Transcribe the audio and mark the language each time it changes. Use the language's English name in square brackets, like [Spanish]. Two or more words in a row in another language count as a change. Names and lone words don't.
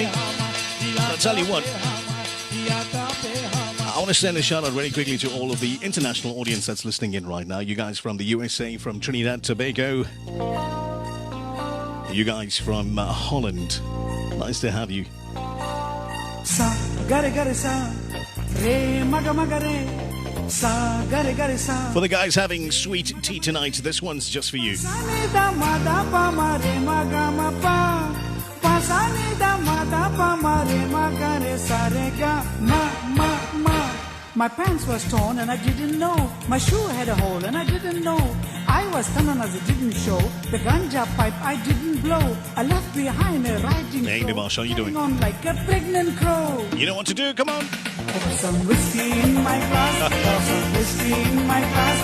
[English] I'll tell you what. I want to send a shout out very quickly to all of the international audience that's listening in right now. You guys from the USA, from Trinidad, Tobago. You guys from Holland. Nice to have you. Sa gare gare sa re maga maga re sa gare gare sa. For the guys having sweet tea tonight, this one's just for you. Sa ni da ma da pa ma re maga ma pa pa sa ni da ma da pa ma re maga re sa re ga ma ma ma. My pants was torn and I didn't know. My shoe had a hole and I didn't know. I was stunned as it didn't show. The ganja pipe I didn't blow. I left behind a riding Hey, Nivash, how you doing? On like a pregnant crow. You know what to do, come on. Pour some whiskey in my glass. Pour some whiskey in my glass.